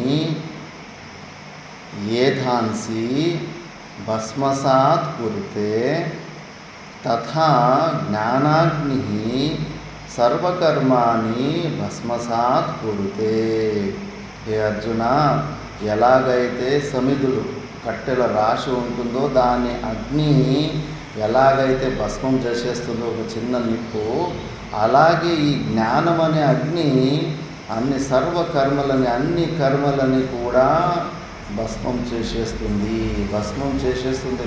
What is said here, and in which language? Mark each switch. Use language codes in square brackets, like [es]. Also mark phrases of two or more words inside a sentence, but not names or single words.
[sa] येधांसि भस्मसात् कुरुते तथा ज्ञानाग्निः सर्वकर्माणि भस्मसात् कुरुते. हे अर्जुन, [te] ఎలాగైతే సమిధులు కట్టెల రాశి ఉంటుందో దాన్ని అగ్ని ఎలాగైతే భస్మం చేసేస్తుందో ఒక చిన్న నిప్పు, అలాగే ఈ జ్ఞానం అనే అగ్ని అన్ని అన్ని కర్మలని కూడా భస్మం చేసేస్తుంది.